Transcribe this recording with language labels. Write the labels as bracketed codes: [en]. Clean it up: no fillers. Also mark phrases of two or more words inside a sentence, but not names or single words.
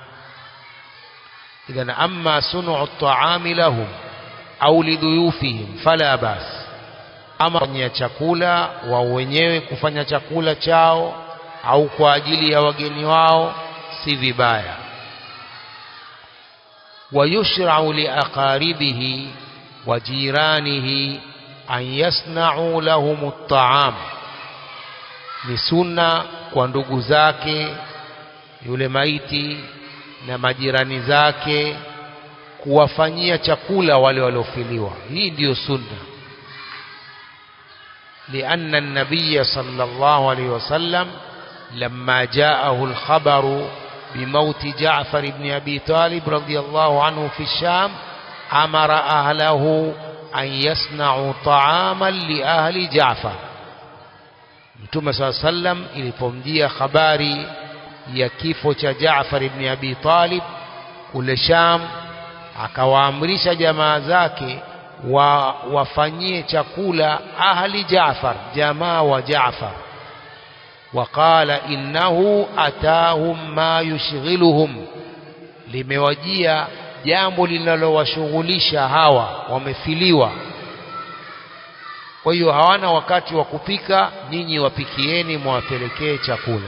[ar] إذن أما صنع الطعام لهم أو لضيوفهم فلا بأس. [sw] Ama kufanya chakula wao wenyewe, kufanya chakula chao au kwa ajili ya wageni wao, si vibaya. [ar] ويشرع لأقاربه وجيرانه أن يصنعوا لهم الطعام. [sw] Ni sunna kwa ndugu zake yule maiti na majirani zake kuwafanyia chakula wale waliofiliwa. Hii ndiyo sunna. [ar] لأن النبي صلى الله عليه وسلم لما جاءه الخبر بموت جعفر بن أبي طالب رضي الله عنه في الشام أمر أهله أن يصنعوا طعاما لأهل جعفر. [sw] Mtume [ar] صلى الله عليه وسلم [sw] ilipomjia habari ya kifo cha Jaafar ibn Abi Talib kule Sham, akawaamrisha jamaa zake wafanyie chakula ahli Jaafar, jamaa wa Jaafar. [ar] وقال إنه أتاهم ما يشغلهم, [sw] limewajia jambo linalowashughulisha hawa wamefiliwa, kwa hiyo hawana wakati wa kupika, nyinyi wapikieni mwapelekee chakula.